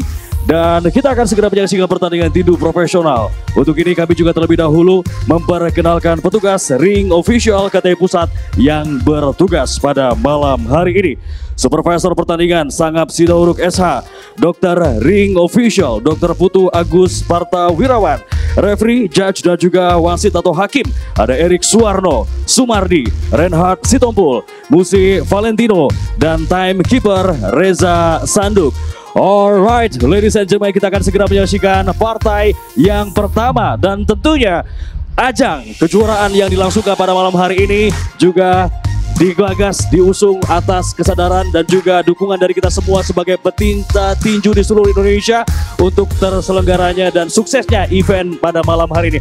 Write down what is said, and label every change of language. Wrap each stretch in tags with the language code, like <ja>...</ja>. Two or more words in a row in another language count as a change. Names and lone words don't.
<id>Dan kita akan segera menyaksikan pertandingan tinju profesional. Untuk ini kami juga terlebih dahulu memperkenalkan petugas</id> <en>ring official</en> <id>KTI Pusat yang bertugas pada malam hari ini. Supervisor pertandingan Sangap Sidauruk SH, Dr.</id> <en>Ring Official</en> <id>Dr. Putu Agus Parta Wirawan,</id> <en>referee, judge</en> <id>dan juga wasit atau hakim ada Erik Suwarno, Sumardi, Reinhard Sitompul, Musi Valentino dan timekeeper Reza Sanduk.</id> <en>Alright, ladies and gentlemen,</en> <id>kita akan segera menyaksikan partai yang pertama dan tentunya ajang kejuaraan yang dilangsungkan pada malam hari ini juga digagas, diusung atas kesadaran dan juga dukungan dari kita semua sebagai pecinta tinju di seluruh Indonesia untuk terselenggaranya dan suksesnya event pada malam hari ini.</id>